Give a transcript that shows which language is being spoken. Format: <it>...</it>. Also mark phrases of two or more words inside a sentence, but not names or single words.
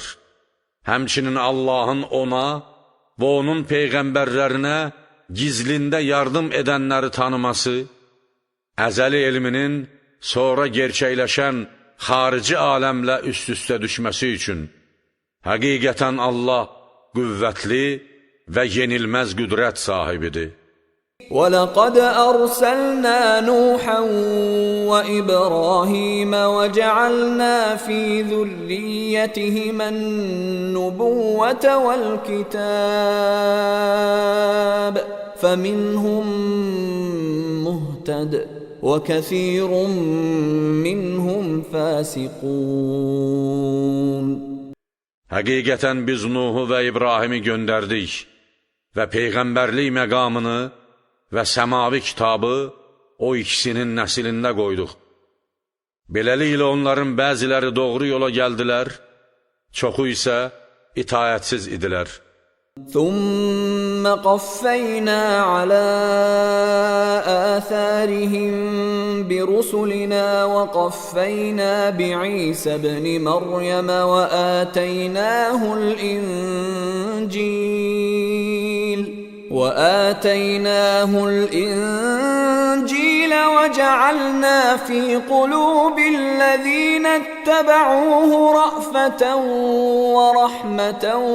<az>Həmçinin Allahın ona və onun peyğəmbərlərinə gizlində yardım edənləri tanıması, əzəli elminin sonra gerçəkləşən xarici aləmlə üst-üstə düşməsi üçün. Həqiqətən Allah qüvvətli və yenilməz qüdrət sahibidir.</az> <ar>وَلَقَدْ أَرْسَلْنَا نُوحًا وَإِبْرَاهِيمَ وَجَعَلْنَا فِي ذُرِّيَّتِهِمَا النُّبُوَّةَ وَالْكِتَابَ فَمِنْهُمْ مُهْتَدٍ وَكَثِيرٌ مِّنْهُمْ فَاسِقُونَ.</ar> <az>Həqiqətən biz Nuhu və İbrahimi göndərdik və peyğəmbərlik məqamını və səmavi kitabı o ikisinin nəslində qoyduq. Beləliklə onların bəziləri doğru yola gəldilər, çoxu isə itayətsiz idilər.</az> <ar>ثم قفينا على آثارهم برسلنا وقفينا بعيسى ابن مريم وآتيناه الإنجيل وجعلنا في قلوب الذين اتبعوه رأفة ورحمة</ar>